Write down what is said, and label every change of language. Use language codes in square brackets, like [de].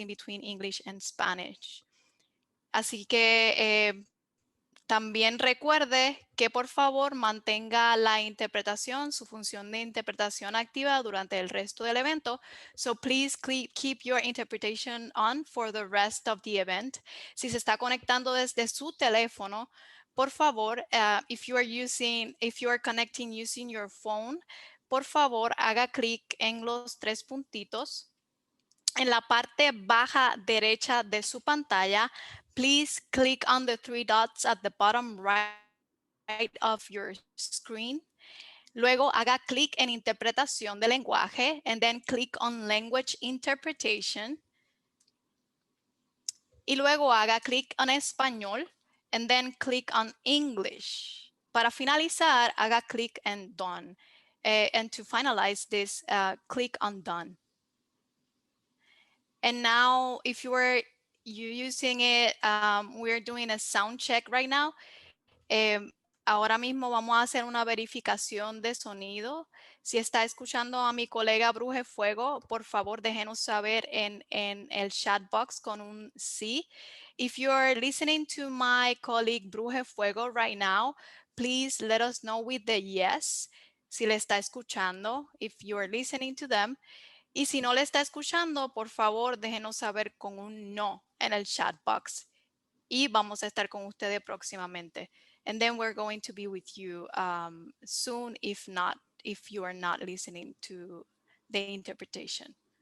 [en] between English and Spanish. [es] Así que también recuerde que por favor mantenga la interpretación, su función de interpretación activa durante el resto del evento. [en] So please keep your interpretation on for the rest of the event. [es] Si se está conectando desde su teléfono, por favor, [en] if you are connecting using your phone, [es] por favor haga clic en los tres puntitos. En la parte baja derecha de su pantalla, [en] please click on the three dots at the bottom right of your screen. [es] Luego haga clic en interpretación de lenguaje [en] and then click on language interpretation. [es] Y luego haga clic en español [en] and then click on English. [es] Para finalizar, haga clic en done. [en] And to finalize this, click on done. And now, if you're using it, we're doing a sound check right now. [es] Ahora mismo vamos a hacer una verificación de sonido. Si está escuchando a mi colega Bruje Fuego, por favor déjenos saber en el chat box con un sí. [en] If you're listening to my colleague Bruje Fuego right now, please let us know with the yes. [es] Si le está escuchando, [en] if you're listening to them. [es] Y si no le está escuchando, por favor, déjenos saber con un no en el chat box. Y vamos a estar con ustedes próximamente. [en] And then we're going to be with you soon, if you are not listening to the interpretation.